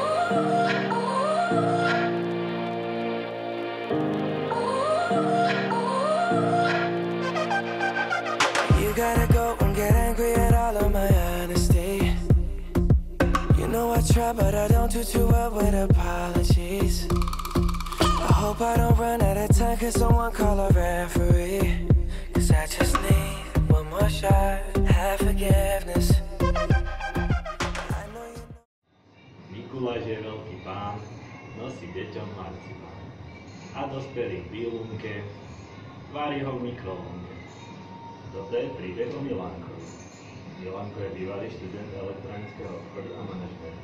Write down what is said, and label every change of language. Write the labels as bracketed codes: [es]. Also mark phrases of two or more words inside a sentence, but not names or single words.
[en] You gotta go and get angry at all of my honesty. You know I try, but I don't do too well with apologies. I hope I don't run out of time, cause someone call a referee. Cause I just need one more shot, have forgiveness. [sk] Mikuláš je veľký pán, nosí deťom marcipán. A dospelých v výlunke, varí ho v mikrovlnke. Toto je príbeh o Milánkovi. Milanko je bývalý študent elektronického obchodu a manažmentu.